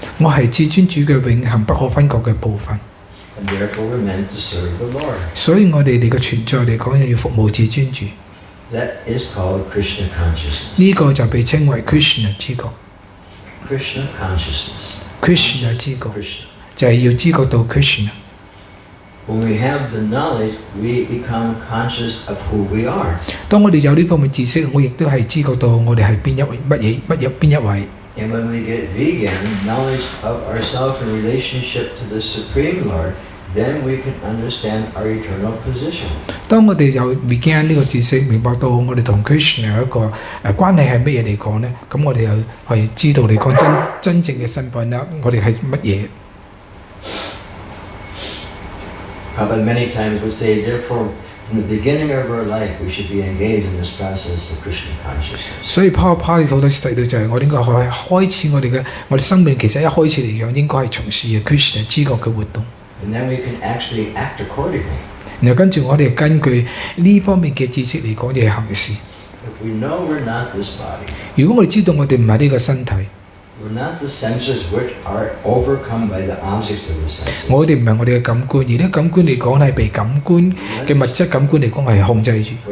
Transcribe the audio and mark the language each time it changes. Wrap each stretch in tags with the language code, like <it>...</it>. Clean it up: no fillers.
<yue>我係至尊主嘅永恆不可分割嘅部分。</yue> <en>And therefore we're meant to serve the Lord.</en> <yue>所以我哋嘅存在嚟講，要服務至尊主。</yue> <en>That is called Krishna consciousness.</en> <yue>呢個就被稱為 Krishna 知覺。</yue> <en>Krishna consciousness.</en> <yue>Krishna 知覺</yue> <en>Krishna.</en> <yue>就係要知覺到 Krishna。</yue> <en>When we have the knowledge, we become conscious of who we are.</en> <yue>當我哋有呢方面知識，我亦都係知覺到我哋係邊一位。</yue> <en>And when we get vegan knowledge of ourselves in relationship to the Supreme Lord, then we can understand our eternal position.</en> <yue>當我哋有 vegan 呢個知識，明白到我哋同 Krishna 有一個關係係乜嘢嚟講呢？咁我哋又係知道嚟講真正嘅身份啦，我哋係乜嘢。</yue> <en>But many times we say, therefore, from the beginning of our life, we should be engaged in this process of Krishna consciousness.</en> <yue>所以 Paul 好多時提到就係我哋應該開始我哋生命其實一開始嚟講應該係從事嘅 Krishna 知覺嘅活動。</yue> <en>And then we can actually act accordingly.</en> <yue>然後跟住我哋根據呢方面嘅知識嚟講嘢行事。</yue> <en>If we know we're not this body,</en> <yue>如果我哋知道我哋唔係呢個身體，</yue> <en>we're not the senses which are overcome by the objects of the senses.</en> <yue>我哋唔係我哋嘅感官，而呢感官嚟講係被感官嘅物質感官嚟講係控制住。</yue>